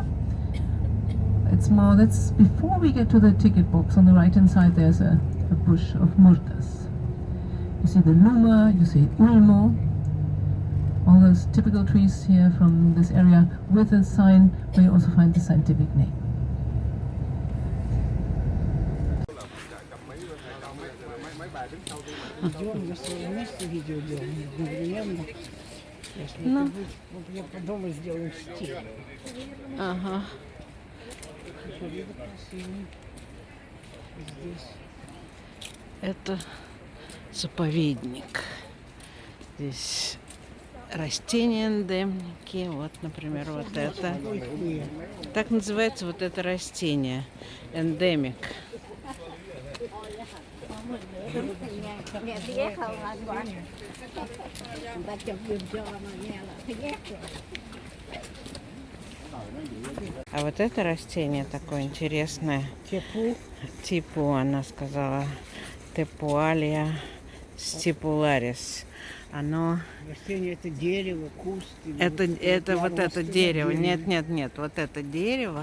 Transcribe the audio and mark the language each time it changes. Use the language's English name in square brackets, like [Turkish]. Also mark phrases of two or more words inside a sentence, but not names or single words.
[English] It's more, that's before we get to the ticket box. On the right hand side there's a bush of murtas. You see the luma, you see ulmo, all those typical trees here from this area with a sign where you also find the scientific name. [Russian] Идем, если вместе видео делаем, одновременно. Если Ну. это будет, вот я подумаю, сделаем стиль. Ага. Виды красивые. Здесь. Это заповедник. Здесь растения эндемики. Вот, например, вот это. Так называется вот это растение. Эндемик. [Vietnamese] Nghe thấy ghét không anh Quang? Người ta chụp giùm cho mà nghe là thấy ghét rồi. [Russian] А вот это растение такое интересное. Типу, она сказала, тепуалия стипуларис. Оно... Растение это дерево, куст. Это вот это дерево. Нет, вот это дерево.